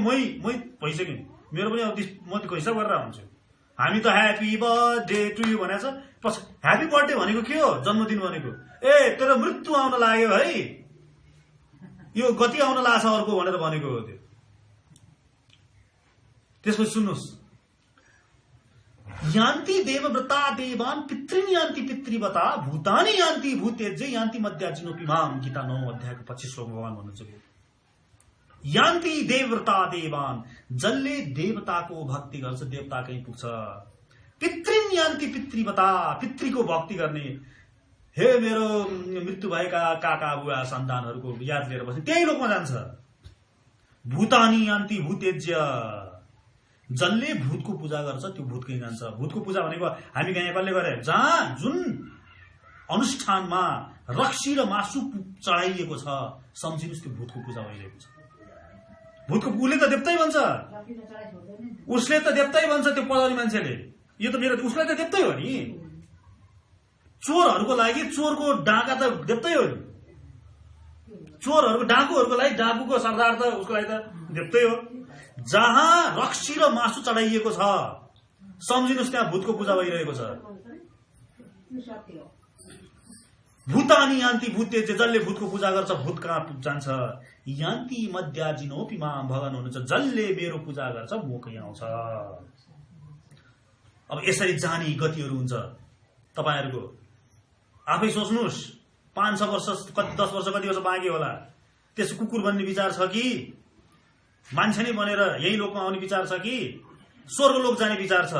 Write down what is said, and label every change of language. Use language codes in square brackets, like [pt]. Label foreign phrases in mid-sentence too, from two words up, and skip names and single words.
[ne] मै भइसक्यो, मेरो पनि अब म हिसाब गरेर हुन्छु। हामी त [en] happy birthday to you [ne] भनेको छ, पछि [en] happy birthday [ne] भनेको के हो? जन्मदिन भनेको। ए तेरो मृत्यु आउन लाग्यो है, यो गति आउन लाग्छ अर्को भनेर भनेको हो त्यो। त्यसपछि सुन्नुहोस्, [sa] यान्ति देवव्रता देवान पितृन यान्ति पितृवता भूतानि यान्ति भूतेज्य यान्ति मध्याजिनोपि माम। [ne] गीता 9 अध्यायको 25 श्लोक भगवान भन्नुहुन्छ [sa] यान्ति देवव्रता देवान, [ne] जसले देवताको भक्ति गर्छ देवता कहीँ पुग्छ। [sa] पितृन यान्ति पितृवता, [ne] पितृको भक्ति गर्ने, हे मेरो मृत्यु भएका काका बुवा सन्तानहरूको याद लिएर बस्ने, त्यही लोकमा जान्छ। [sa] भूतानि यान्ति भूतेज्य, [ne] जसले भूतको पूजा गर्छ त्यो भूत कहीँ जान्छ। भूतको पूजा भनेको हामी कहाँ कसले गरे, जहाँ जुन अनुष्ठानमा रक्सी र मासु चढाइएको छ, सम्झिनुस् त्यो भूतको पूजा भइरहेको छ। भूतको उसले त देवतै भन्छ, उसले त देवतै भन्छ त्यो पढाउने मान्छेले, यो त मेरो उसलाई त देवतै हो नि। चोरहरूको लागि चोरको डाका त देवतै हो नि, चोरहरूको डाकुहरूको लागि डाकुको सरदार त उसको लागि त देवतै हो। जहाँ रक्सी र मासु चढाइएको छ सम्झिनुस् त्यहाँ भूतको पूजा भइरहेको छ। [sa] भूतानी यान्ति भूते, [ne] जसले भूतको पूजा गर्छ भूत कहाँ जान्छ। [sa] यान्ति मध्याजिनोपि माम, [ne] भगवान हुनुहुन्छ जसले मेरो पूजा गर्छ म कहीँ आउँछ। अब यसरी जाने गतिहरू हुन्छ तपाईहरुको। आफै सोच्नुस् 5-6 वर्ष 10 वर्ष कति वर्ष बाँकी होला, त्यस कुकुर बन्ने विचार छ कि मान्छे नै बनेर यही लोकमा आउने विचार छ कि स्वर्ग लोक जाने विचार छ।